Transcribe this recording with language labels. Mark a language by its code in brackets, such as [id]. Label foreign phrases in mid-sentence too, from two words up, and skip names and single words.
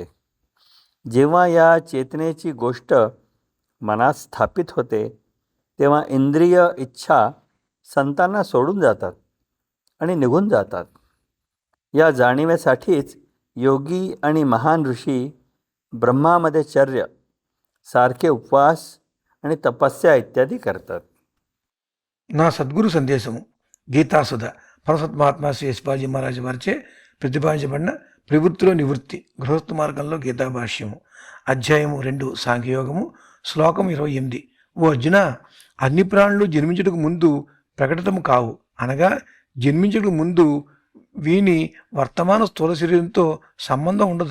[mr] जेव्हा या चेतनेची गोष्ट मनात स्थापित होते तेव्हा इंद्रिय इच्छा संतांना सोडून जातात आणि निघून जातात. या जाणीवेसाठीच योगी आणि महान ऋषी ब्रह्मामध्ये चर्य, सारखे उपवास आणि तपस्या इत्यादी करतात. [te] నా సద్గురు సందేశము గీతాసుధ పరసత్మహాత్మ శ్రీ యశ్పాజీ మహారాజు వారిచే ప్రతిపాదించబడిన ప్రవృత్తిలో నివృత్తి గృహస్థ మార్గంలో గీతాభాష్యము అధ్యాయము 2 సాంఖ్యయోగము శ్లోకం 28. ఓ అర్జున, అన్ని ప్రాణులు జన్మించుటకు ముందు ప్రకటితము కావు, అనగా జన్మించుటకు ముందు వీని వర్తమాన స్థూల శరీరంతో సంబంధం ఉండదు.